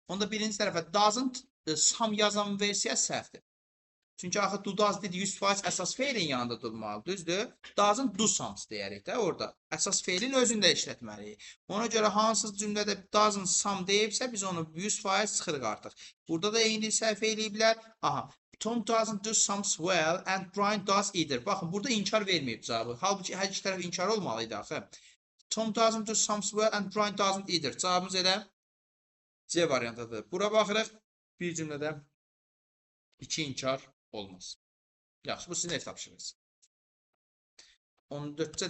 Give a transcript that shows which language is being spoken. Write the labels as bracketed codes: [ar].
[az] Onda birinci tərəfə does'ın some yazan versiya səhvdir. Çünki axı do does dedi 100% əsas feilin yanında durmalı, düzdür? Does'ın do somes deyərik də orada. Əsas feilin özünü də işlətməliyik. Ona görə hansı cümlədə does'ın some deyibsə biz onu 100% çıxırıq artıq. Burada da eyni səhv eləyiblər. Aha. [en] Tom doesn't do sums well and Brian does either. [az] Baxın, burada inkar verməyib cavabı. Halbuki hər iki tərəf inkar olmalıydı axı. [en] Tom doesn't do sums well and Brian doesn't either. [az] Cavabımız elə C variantıdır. Bura baxırıq. Bir cümlədə iki inkar olmaz. Yaxşı, bu sizin ev tapşırığınız. 14-cə